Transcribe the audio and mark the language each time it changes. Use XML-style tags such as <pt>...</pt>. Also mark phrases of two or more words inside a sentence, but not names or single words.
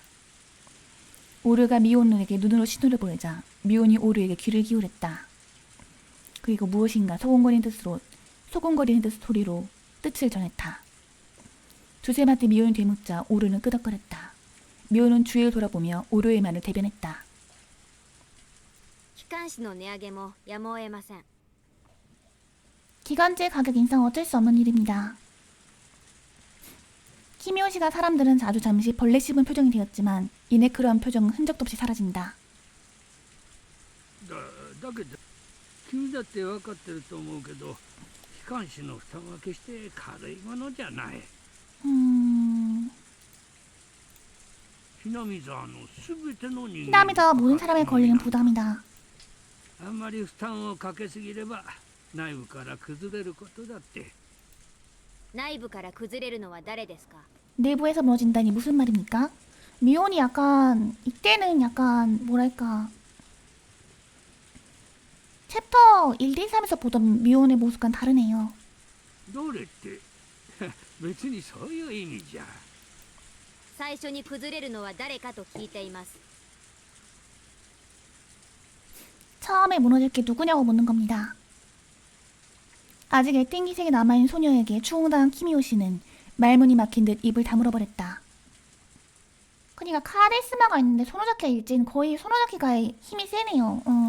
<ko>오르가 미온에게 눈으로 신호를 보내자 미온이 오르에게 귀를 기울였다. 그리고 무엇인가 소곤거리는 듯 소리로 뜻을 전했다. 두세 마디 미온이 되묻자 오르는 끄덕거렸다. 미온은 주위를 돌아보며 오르의 말을 대변했다.</ko> <ja>機関士の値上げもやむを得ません。</ja> <ko>기관지 가격 인상은 어쩔 수 없는 일입니다. 키미오시가 사람들은 아주 잠시 벌레 씹은 표정이 되었지만 이내 그러한 표정은 흔적도 없이 사라진다.</ko> <ja>だけど君だって分かってると思うけど、機関士の負担は決して軽いものじゃない。ひなみ沢のすべての人間</ja> <ko>히나미자와 모든 사람에 걸리는 부담이다.</ko> <ja>あんまり負担をかけすぎれば内部から崩れることだって。内部から崩れるのは誰ですか？</ja> <ko>내부에서 무너진다니 무슨 말입니까? 미온이 약간 이때는 약간 뭐랄까 챕터 1, 2, 3에서 보던 미온의 모습과는 다르네요.</ko> <ja>どれって別にそういう意味じゃ。最初に崩れるのは誰かと聞いています。</ja> <ko>처음에 무너질 게 누구냐고 묻는 겁니다. 아직 애땡 기색이 남아있는 소녀에게 추궁당한 키미오시는 말문이 막힌 듯 입을 다물어버렸다. 그러니까 카리스마가 있는데 소노자키가 일진 거의 소노자키가 힘이 세네요.</ko>